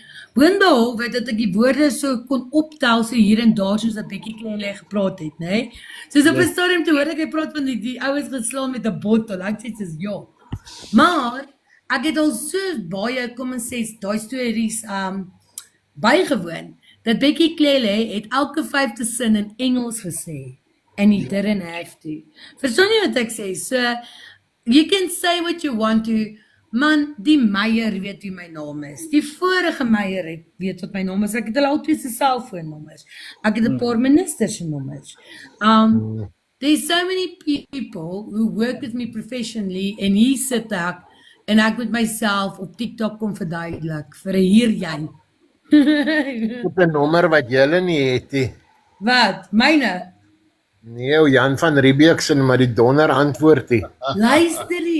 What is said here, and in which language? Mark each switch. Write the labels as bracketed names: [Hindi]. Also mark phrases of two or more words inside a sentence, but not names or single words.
[Afrikaans] Boonbehalwe dat ek die woorde so kon optel, so hier en daar, soos dat Becky Clele gepraat het, né? Soos op 'n stadium te hoor ek hy praat van die ouens geslaan met 'n bottel, ek sê soos, ja. Maar, ek het al so baie, kom ons sê, daai stories bygewoon, dat Becky Clele het elke 5de sin in Engels gesê, [English] and he didn't have to. [Afrikaans] Verstaan jy wat ek sê? [English] So, you can say what you want to, [Afrikaans] man, die Meyer weet wie my naam is, die vorige Meyer weet wat my naam is, ek het hulle al 2 se selfoonnommers, ek het 'n paar ministers se nommers. [English] There's so many people who work with me professionally, [Afrikaans] en hier sit ek, en ek moet myself op TikTok kom verduidelik, vir hier jy. Op 'n nommer wat julle nie het nie. Wat? Myne? Nee, Jan van Riebeeck se, maar die donder antwoord nie. Luister nie.